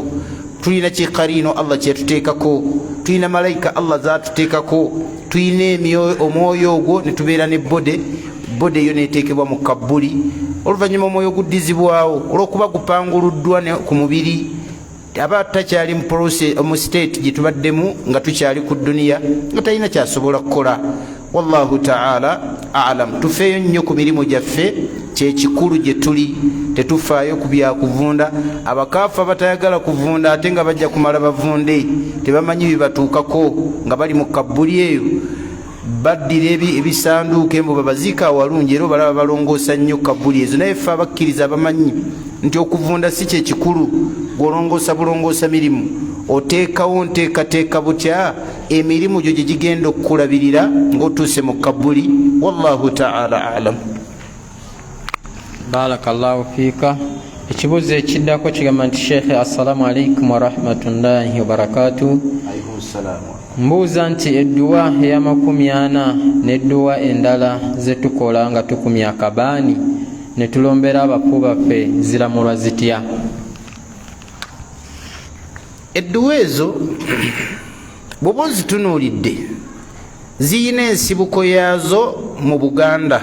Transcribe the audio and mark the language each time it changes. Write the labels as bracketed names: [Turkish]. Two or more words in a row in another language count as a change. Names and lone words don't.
[Ganda] Tulina kiqarino Allah kyetuteekako, tulina malayika Allah zaatuteekako, tulina omwoyo ogwo ne tubeera ne bode eyo neteekebwa mu kabbuli. Oluvannyuma omwoyo guddizibwawo olw'okuba gupanguluddwa ku mubiri, aba takyali mu state gye tubaddemu nga tukyali ku duniya, nga talina kyasobola kukola. [Arabic] والله تعالى أعلم. [Ganda] Tufeeyo nnyo ku mirimu gyaffe, kyekikulu gye tuli, tetufaayo ku byakuvunda. Abakaafu abatayagala kuvunda ate nga bajja kumala bavunde, tebamanyi bibatuukako nga bali mu kabbuli eyo, baddira ebisanduuko embo babaziika awalungi, era balaba balongoosa nnyo kabbuli ezo. Naye ffe abakkiriza abamanyi nti okuvunda si kyekikulu, gwolongoosa bulongoosa mirimu, oteekawo nteekateeka butya emirimu gyo gye gigenda okukulabirira ng'otuuse mu kabbuli. [Arabic] والله تعالى أعلم. بارك الله فيك. [Ganda] Ekibuuzo ekiddako kigamba nti Sheikh, [Arabic] السلام عليكم ورحمة الله وبركاته. [Ganda] Mbuuza nti edduwa eya 40 n'edduwa endala ze tukola nga tukumya akabaani ne tulombera abafu baffe ziramulwa zitya? Edduwa ezo bw'oba ozitunuulidde ziyina ensibuko yaazo mu Buganda.